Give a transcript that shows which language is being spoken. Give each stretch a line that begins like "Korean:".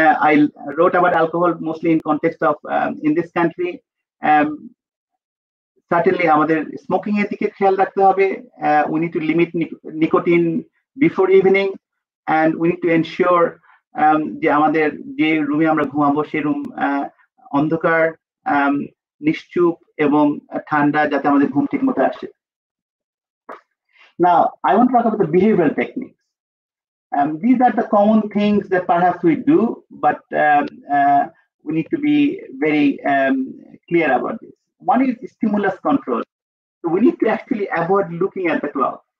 English: I wrote about alcohol mostly in context of in this country.
Bangla: Certainly আমাদের smoking এর দিকে খেয়াল রাখতে হবে।
English: We need to limit nicotine before evening, and we need to ensure
Bangla: যে আমাদের যে রুমে আমরা ঘুমাবো সেই রুম অন্ধকার নিশ্চুপ এবং ঠান্ডা, যাতে আমাদের ঘুম ঠিক মতো আসে।
English: Now, I want to talk about the behavioral techniques. These are the common things that perhaps we do, but we need to be very clear about this. One is stimulus control. So we need to actually avoid looking at the clock.